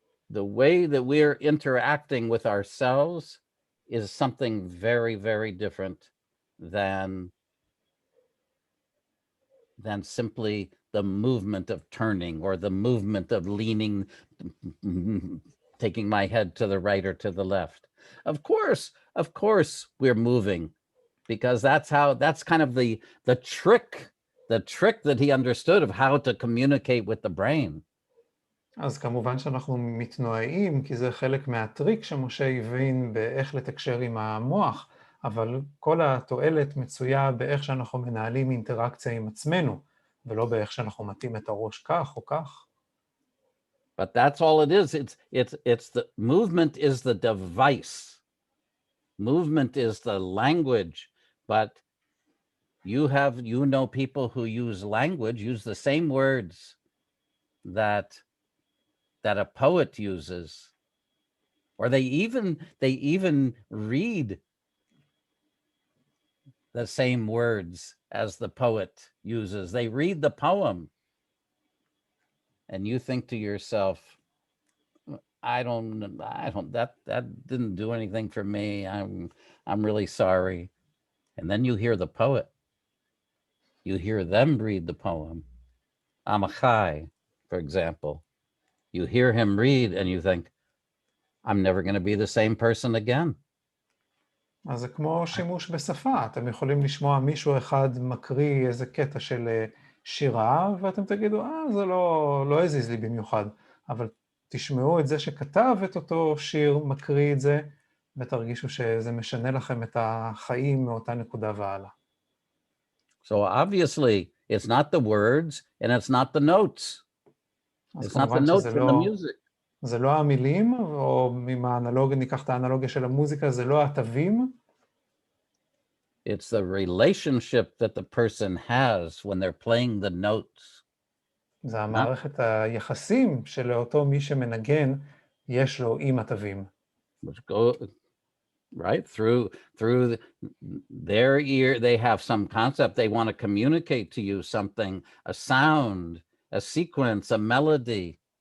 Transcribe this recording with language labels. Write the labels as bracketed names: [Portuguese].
[English] The way that we're interacting with ourselves is something very, very different than simply the movement of turning or the movement of leaning, taking my head to the right or to the left. Of course we're moving, because that's kind of the trick that he understood of how to communicate with the brain. [Hebrew] אז כמובן שאנחנו מתנועעים, כי זה חלק מהטריק שמשה הבין באיך לתקשר עם המוח, אבל כל התועלת מצויה באיך שאנחנו מנהלים אינטראקציה עם עצמנו, ולא באיך שאנחנו מתאים את הראש כך או כך. [English] But that's all it is. It's the movement is the device. Movement is the language, but you know people who use language, use the same words that a poet uses, or they even read the same words as the poet uses. They read the poem, and you think to yourself, that didn't do anything for me. I'm really sorry. And then you hear the poet. You hear them read the poem. Amachai, for example. You hear him read and you think, I'm never going to be the same person again. [Hebrew] אז זה כמו שימוש בשפה. אתם יכולים לשמוע מישהו אחד מקריא איזה קטע של שירה, ואתם תגידו, זה לא הזיז לי במיוחד. אבל תשמעו את זה שכתב את אותו שיר, מקריא את זה, ותרגישו שזה משנה לכם את החיים מאותה נקודה והלאה. [English] So obviously, it's not the words and it's not the notes. It's not the notes in the music. [Hebrew] זה לא המילים, או ניקח את האנלוגיה של המוזיקה, זה לא התווים. [English] It's the relationship that the person has when they're playing the notes. [Hebrew] זה המערכת היחסים שלאותו מי שמנגן יש לו עם התווים. [English] Which go right through their ear, they have some concept, they want to communicate to you something, a sound, a sequence, a melody.